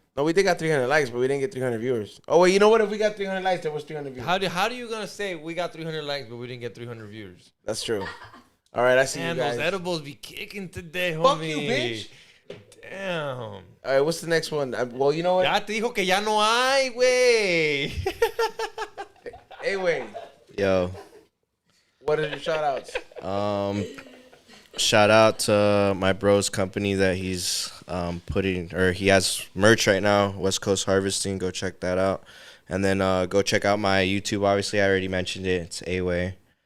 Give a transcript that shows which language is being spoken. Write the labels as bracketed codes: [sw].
[en] No, we did got 300 likes, but we didn't get 300 viewers. Oh, wait, you know what? If we got 300 likes, there was 300 viewers. How do you gonna say we got 300 likes, but we didn't get 300 viewers? That's true. All right, I see you guys. Those edibles be kicking today, homie. Fuck you, bitch. Damn. All right, what's the next one? Well, you know what? [es] Ya te dijo que ya no hay, güey. [en] Hey, wait. Yo. What are your shout-outs? Shout out to my bro's company that he's he has merch right now, West Coast Harvesting. Go check that out. And then go check out my YouTube. Obviously, I already mentioned it. It's A-Way.